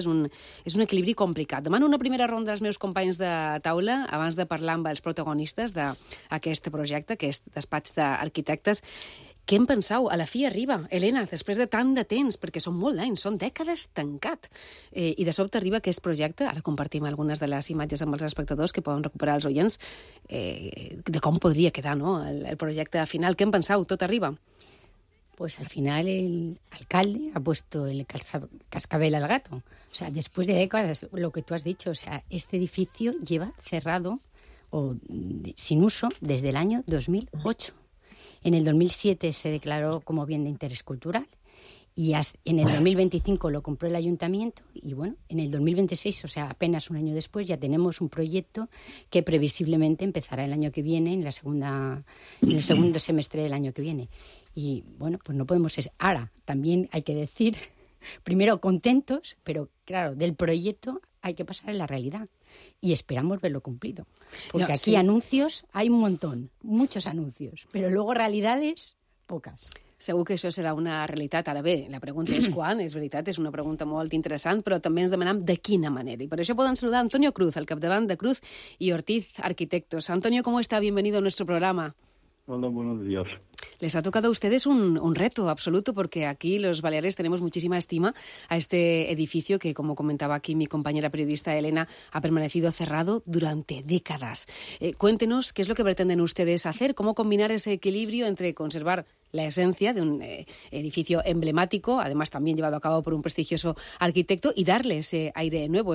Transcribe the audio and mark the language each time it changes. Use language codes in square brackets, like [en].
[ca] És un equilibri complicat. Demano una primera ronda als meus companys de taula abans de parlar amb els protagonistes d'aquest projecte, aquest despatx d'arquitectes. Què en penseu? A la fi arriba, Helena, després de tant de temps, perquè són molt d'anys, són dècades tancat. I de sobte arriba aquest projecte, ara compartim algunes de les imatges amb els espectadors que poden recuperar els oients, de com podria quedar, no?, el projecte final. Què en penseu? Tot arriba. [es] Pues al final el alcalde ha puesto el cascabel al gato. O sea, después de décadas, lo que tú has dicho, o sea, este edificio lleva cerrado o sin uso desde el año 2008. En el 2007 se declaró como bien de interés cultural y en el 2025 lo compró el ayuntamiento y, bueno, en el 2026, o sea, apenas un año después, ya tenemos un proyecto que previsiblemente empezará el año que viene, en el segundo semestre del año que viene. Y, bueno, pues no podemos ser. Ahora, también hay que decir, primero, contentos, pero, claro, del proyecto hay que pasar a la realidad. Y esperamos verlo cumplido. Porque no, aquí sí, anuncios hay un montón, muchos anuncios, pero luego realidades, pocas. [ca] Segur que això serà una realitat. Ara bé, la pregunta és quan, és veritat, és una pregunta molt interessant, però també ens demanem de quina manera. I per això podem saludar Antonio Cruz, al capdavant de Cruz i Ortiz Arquitectos. [es] Antonio, ¿cómo está? Bienvenido a nuestro programa. Hola, buenos días. Les ha tocado a ustedes un reto absoluto porque aquí los baleares tenemos muchísima estima a este edificio que, como comentaba aquí mi compañera periodista Elena, ha permanecido cerrado durante décadas. Cuéntenos qué es lo que pretenden ustedes hacer, cómo combinar ese equilibrio entre conservar la esencia de un edificio emblemático, además también llevado a cabo por un prestigioso arquitecto, y darle ese aire nuevo.